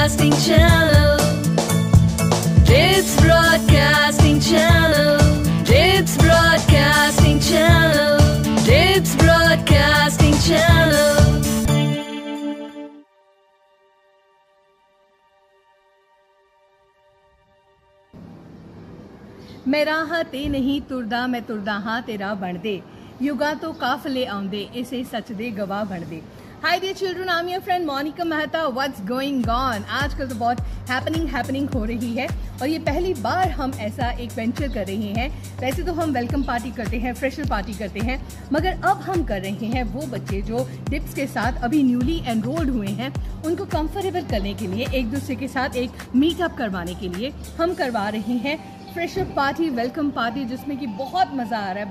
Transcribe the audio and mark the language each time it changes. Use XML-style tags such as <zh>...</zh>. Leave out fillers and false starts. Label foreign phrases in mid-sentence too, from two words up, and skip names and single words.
<en>Broadcasting Channel. Dips Broadcasting Channel. Dips Broadcasting Channel. Dips Broadcasting Channel.</en> <pa>ਮੈਂ ਰਾਹ ਤੇ ਨਹੀਂ ਤੁਰਦਾ ਮੈਂ ਤੁਰਦਾ ਹਾਂ ਤੇਰਾ ਬਣ ਦੇ ਯੁਗਾਂ ਤੋਂ ਕਾਫ਼ਲੇ ਆਉਂਦੇ ਇਸੇ ਸੱਚ ਦੇ ਗਵਾਹ ਬਣ ਦੇ।</pa> <en>Hi dear children, I am your friend Monika Mehta. What's going on?</en> <hi>आजकल तो बहुत हैपनिंग हो रही है और ये पहली बार हम ऐसा एक वेंचर कर रहे हैं। वैसे तो हम</hi> <en>welcome party</en> <hi>करते हैं,</hi> <en>fresher party</en> <hi>करते हैं, मगर अब हम कर रहे हैं वो बच्चे जो डिप्स के साथ अभी</hi> <en>newly enrolled</en> <hi>हुए हैं उनको कंफर्टेबल करने के लिए, एक दूसरे के साथ एक मीटअप करवाने के लिए हम करवा रहे हैं</hi> <en>fresher party, welcome party,</en> <hi>जिसमें कि बहुत मज़ा आ रहा है।</hi>